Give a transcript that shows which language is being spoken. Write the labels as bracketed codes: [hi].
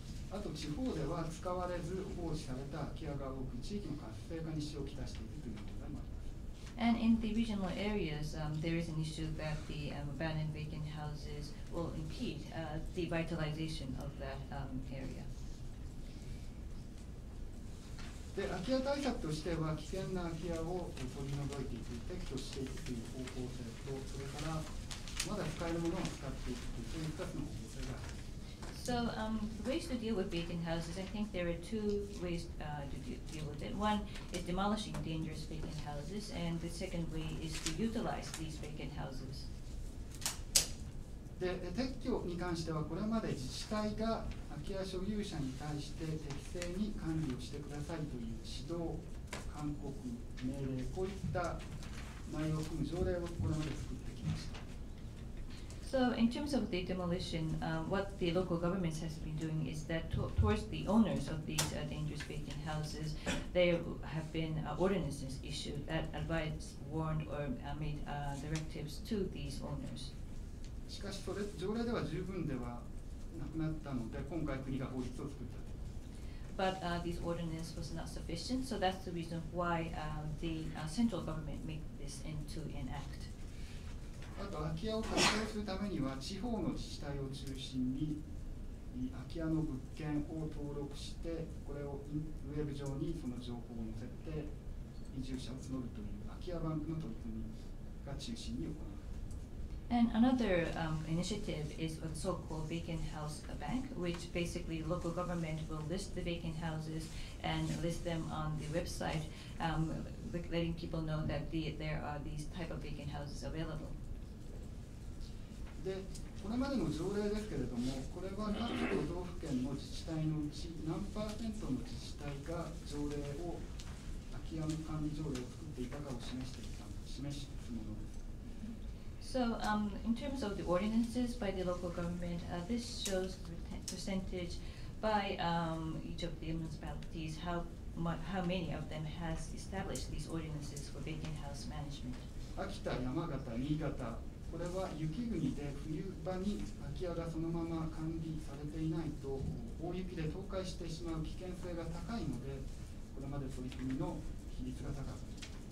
[ja] あと地方では使われず放置された空き家が多く、地域の活性化に支障をきたしているという問題もあります。 [en] And in the regional areas, there is an issue that the abandoned vacant houses will impede the vitalization of that area. [ja] で、空き家対策としては、危険な空き家を取り除いていく、撤去していくという方向性と、それからまだ使えるものを使っていくという、そういう2つの方向性があります。 [en] So ways to deal with vacant houses, I think there are two ways to deal with it. One is demolishing dangerous vacant houses, and the second way is to utilize these vacant houses. [ja] で、撤去に関しては、これまで自治体が空き家所有者に対して適正に管理をしてくださいという指導、勧告、命令、こういった内容を含む条例をこれまで作ってきました。 [en] So in terms of the demolition, what the local governments has been doing is that towards the owners of these dangerous vacant houses, there have been ordinances issued that advised, warned, or made directives to these owners. [ja] しかし、それ条例では十分ではなくなったので、今回国が法律を作った。 [en] But this ordinance was not sufficient, so that's the reason why the central government made this into an act. [ja] あと空き家を活用するためには地方の自治体を中心に空き家の物件を登録してこれをウェブ上にその情報を載せて移住者を募るという空き家バンクの取り組みが中心に行われています。 [en] And another initiative is a so-called vacant house bank, which basically local government will list the vacant houses and list them on the website, letting people know that there are these type of vacant houses available. [ja] で、これまでの条例ですけれども、これは各都道府県の自治体のうち何%の自治体が条例を空き家の管理条例を作っていたかを示すものです。 [en] So in terms of the ordinances by the local government, this shows the percentage by each of the municipalities, how many of them has established these ordinances for vacant house management. [ja] 秋田、山形、新潟、これは雪国で冬場に空き家がそのまま管理されていないと大雪で倒壊してしまう危険性が高いので、これまで取り組みの比率が高かった。